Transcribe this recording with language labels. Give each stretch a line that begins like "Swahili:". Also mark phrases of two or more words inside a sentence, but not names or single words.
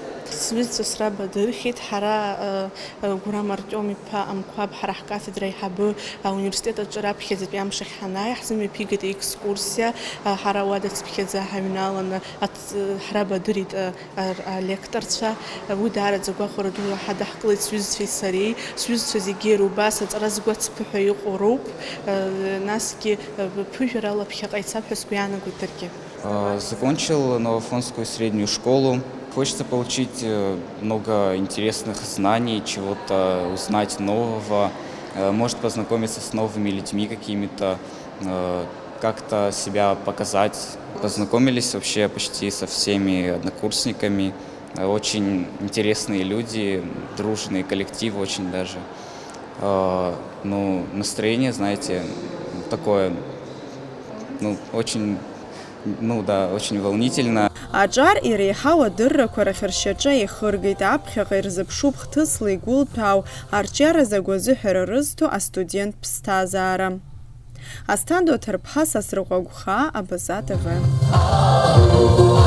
Abkhazian: Сҩызцәа сраба дырхьеит, ҳара Гәырам Артиом-иԥа Амқәаб, ҳара ҳкафедра аиҳабы ауниверситет аҿы раԥхьаӡатәи амш ахь ҳанааи ҳзымҩаԥигеит аекскурсиа, ҳара уадацԥхьаӡа ҳаҩналаны ҳрабадырит алекторцәа, уи даараӡа гәаҟара дула ҳадаҳкылеит сҩызцәеи сареи, сҩызцәа зегьы рубас аҵара згәаҵԥы ҳәа иҟоу роуп, насгьы ԥыжәарала ԥхьаҟа ицап ҳәа сгәы иаанагоит даргьы.
Russian: Закончил Новоафонскую среднюю школу. Хочется получить много интересных знаний, чего-то узнать нового, может познакомиться с новыми людьми какими-то, как-то себя показать. Познакомились вообще почти со всеми однокурсниками. Очень интересные люди, дружный коллектив очень даже. Ну, настроение, знаете, такое, очень волнительно.
Abkhazian: Аҿар иреиҳау адыррақәа рахь ршьаҿа ихыргеит, аԥхьаҟа ирзыԥшуп хҭысла игәылҭәаау арҿиаразы агәазыҳәара рызҭо астудент ԥсҭазаара. Асҭандо Ҭарԥҳа, Сасрыҟәа Гәхаа, Абаза ТВ.